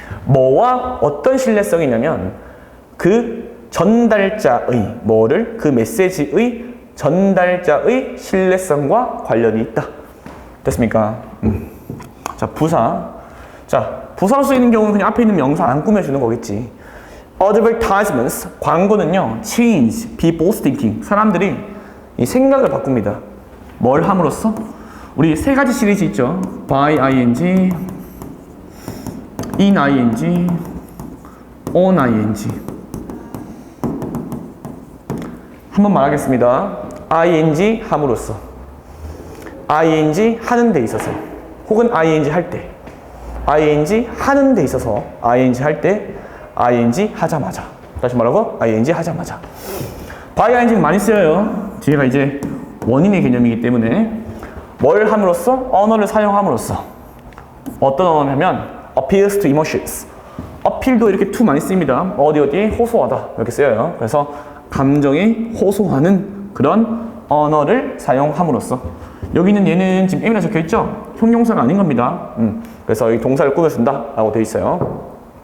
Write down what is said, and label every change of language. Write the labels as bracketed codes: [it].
[ko] 뭐와 어떤 신뢰성이 있냐면 그 전달자의, 뭐를? 그 메시지의 전달자의 신뢰성과 관련이 있다. 됐습니까? 자, 부사. 자, 부사로 쓰이는 경우는 그냥 앞에 있는 명사 안 꾸며주는 거겠지. [en] Advertisements, [ko] 광고는요, [en] change people's thinking. [ko] 사람들이 이 생각을 바꿉니다. 뭘 함으로써? 우리 세 가지 시리즈 있죠. [en] by ing, in ing, on ing. [ko] 한번 말하겠습니다. ing 함으로써, ing 하는 데 있어서, 혹은 ing 할 때, ing 하는 데 있어서, ing 할 때, ing 하자마자. 다시 말하고 ing 하자마자. by ing는 많이 쓰여요. 뒤에가 이제 원인의 개념이기 때문에 뭘 함으로써? 언어를 사용함으로써. 어떤 언어냐면 [en] appeals to emotions. [ko] 어필도 이렇게 to 많이 씁니다. 어디 호소하다 이렇게 쓰여요. 그래서 감정에 호소하는 그런 언어를 사용함으로써. 여기는 얘는 지금 M이라 적혀있죠? 형용사가 아닌 겁니다. 그래서 이 동사를 꾸며준다 라고 되어 있어요.